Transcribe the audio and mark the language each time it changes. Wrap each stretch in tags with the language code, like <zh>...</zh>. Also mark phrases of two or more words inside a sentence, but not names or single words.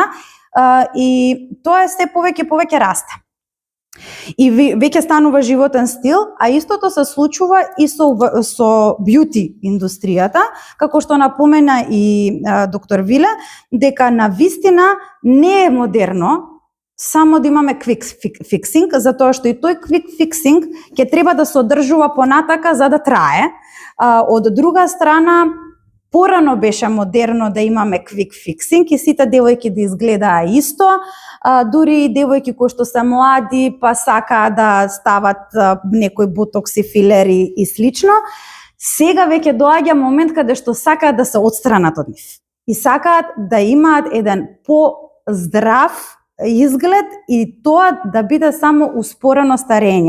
<mk>И тоа е се повеќе расте. И веќе станува животен стил, а истото се случува и со бјути индустријата, како што напомена и доктор Виле, дека навистина не е модерно само да имаме</mk> <en>quick fixing,</en> <mk>затоа што и тој</mk> <en>quick fixing</en> <mk>ќе треба да се одржува понатака за да трае. Од друга страна, порано беше модерно да имаме</mk> <en>quick fixing</en> <mk>и сите девојки да изгледаа исто, дури и девојки кои што се млади па сакаат да стават некои ботокси, филери и слично. Сега веќе доаѓа момент каде што сакаат да се отстранат од нив и сакаат да имаат еден по-здрав изглед и тоа да биде само успорено старење.</mk>